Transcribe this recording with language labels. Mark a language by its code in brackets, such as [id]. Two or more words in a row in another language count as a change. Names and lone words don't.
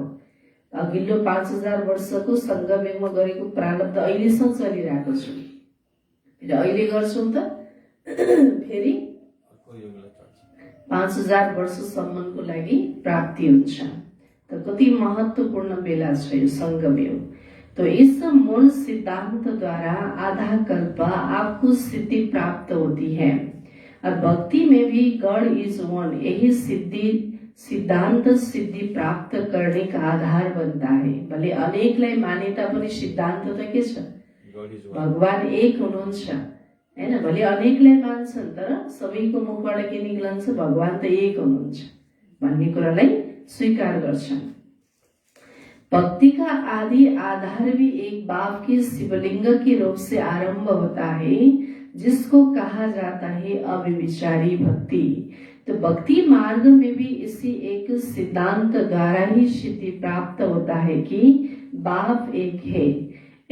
[ne] अघिल्लो 5000 वर्षको संगममा गरेको प्रारब्ध अहिलेसम्म चलिरहेको छ। फेरि अहिले गर्छौं त फेरि 5000 वर्षसम्मको लागि प्राप्ति हुन्छ। त कति महत्वपूर्ण बेला छ यो संगमयोग। [hi] तो इस मूल सिद्धांत द्वारा आधा कल्प आपको सिद्धि प्राप्त होती है और भक्ति में भी [en] God is one. [hi] यही सिद्धांत सिद्धि प्राप्त करने का आधार बनता है। [ne] भले अनेकलाई माने तापनि सिद्धान्त त के छ? भगवान एक हुनुहुन्छ, हैन? भले अनेकलाई मान्छन् तर सबैको मुखबाट के निक्लन्छ? भगवान त एक हुनुहुन्छ भन्ने कुरालाई स्वीकार गर्छन्। [hi] भक्ति का आदि आधार भी एक बाप के शिवलिंग के रूप से आरंभ होता है, जिसको कहा जाता है अव्यभिचारी भक्ति। तो भक्ति मार्ग में भी इसी एक सिद्धांत द्वारा ही सिद्धि प्राप्त होता है कि बाप एक है।